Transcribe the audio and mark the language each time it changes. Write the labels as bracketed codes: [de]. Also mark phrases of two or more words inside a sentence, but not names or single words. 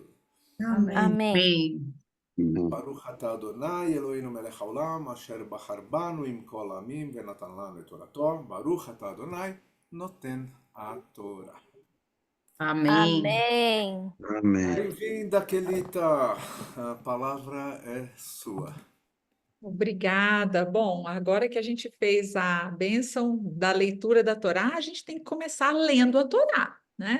[pt] Amém. [he] ברוך אתה אדוני אלוהינו מלך העולם אשר בחר בנו עם כל העמים ונתן לנו את תורתו, ברוך אתה אדוני נותן התורה. [pt] Amém. Amém. Amém. Bem-vinda, Kelita. A palavra é sua. Obrigada. Bom, agora que a gente fez a bênção da leitura da Torá, a gente tem que começar lendo a Torá, né?